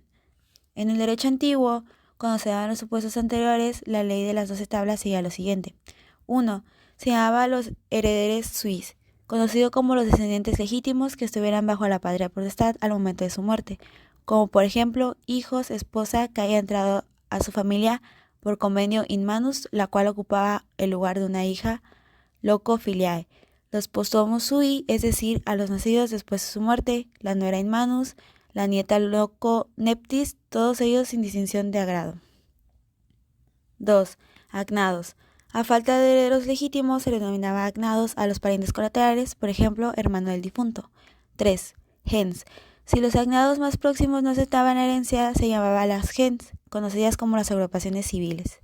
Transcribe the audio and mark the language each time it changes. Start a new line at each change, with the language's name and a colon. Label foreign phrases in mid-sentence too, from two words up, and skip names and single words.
Spanish: En el derecho antiguo, cuando se daban los supuestos anteriores, la ley de las 12 tablas seguía lo siguiente. 1. Se llamaba a los herederes suis, conocido como los descendientes legítimos que estuvieran bajo la patria potestad al momento de su muerte, como por ejemplo hijos, esposa que haya entrado a su familia por convenio
Latin: in manus,
Spanish: la cual ocupaba el lugar de una hija,
Latin: loco filiae.
Spanish: Los
Latin: posthumos sui,
Spanish: es decir, a los nacidos después de su muerte, la nuera
Latin: in manus,
Spanish: la nieta
Latin: loco neptis,
Spanish: todos ellos sin distinción de agrado. 2. Agnados. A falta de herederos legítimos se le denominaba agnados a los parientes colaterales, por ejemplo, hermano del difunto. 3. Gens. Si los agnados más próximos no aceptaban la herencia, se llamaba las gens, conocidas como las agrupaciones civiles.